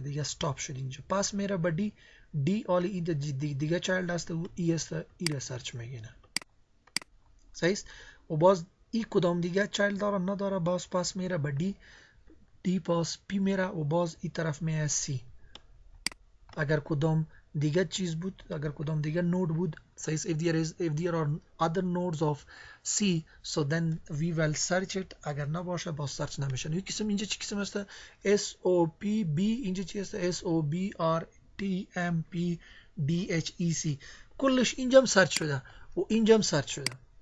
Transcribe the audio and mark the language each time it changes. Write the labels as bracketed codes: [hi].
[fa] دیگه استاپ شد اینجا. پس میره به دی. دی آلی این دیگه چایلد است و ای است. ای را سرچ میگینه. صحیح است؟ و باز ای کدام دیگه چایلد داره نداره. باز پس میره به دی. دی باز پی میره و باز این طرف میایه سی. اگر کدام دیگه چیز بود اگر کدام دیگه نود بود [en] says if there are other nodes of C so then we will search it. [fa] اگر نباشه باز سرچ نمیشه. این قسم اینجا چی قسم است؟ S O P B اینجا چی است؟ S O B R T M P D H E C کلش اینجا هم سرچ شده و اینجا هم سرچ شده.